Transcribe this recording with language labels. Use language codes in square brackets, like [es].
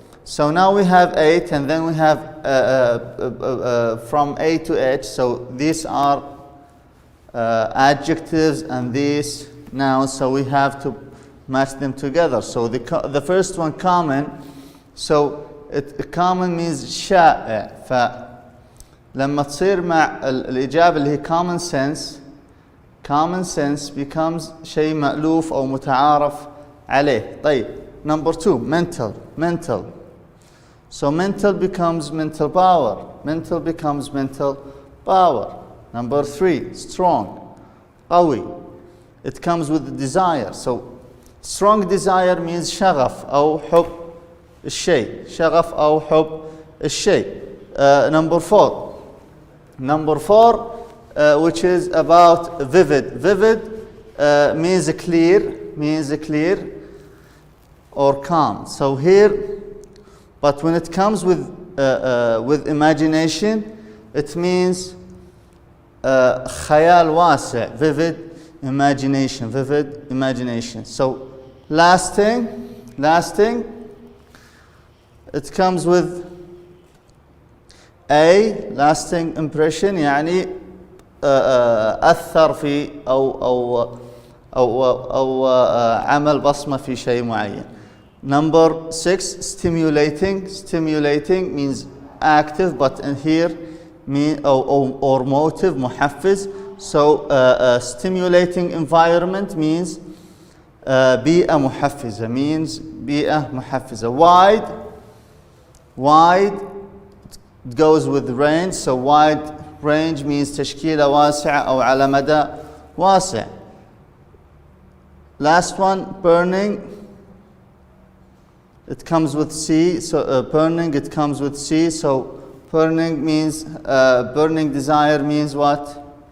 [en] So now we have 8, and then we have from A to H. So these are adjectives and these nouns. So we have to match them together. So the first one, common. So common means [ar] شائع. فلما تصير مع الإجابة اللي هي [en] common sense becomes [ar] شيء مألوف أو متعارف عليه. طيب [en] number 2, mental. So mental becomes mental power. Number 3, strong, [ar] قوي. [en] It comes with desire. So strong desire means [ar] شغف أو حب الشيء. [en] Number 4, which is about vivid. Means clear or calm. So here, but when it comes with imagination, it means [ar] خيال واسع, [en] vivid imagination. So lasting, it comes with A, lasting impression, [ar] يعني أثر في أو عمل بصمة في شيء معين. [en] Number 6, stimulating means active, but in here or motive, [ar] محفز. [en] So stimulating environment means [ar] بيئة محفزة [en] means [ar] بيئة محفزة. [en] wide goes with range, so wide range means [ar] تشكيلة واسعة أو على مدى واسع. [en] Last one, burning, it comes with C, so burning, it comes with C, so burning means, burning desire means what?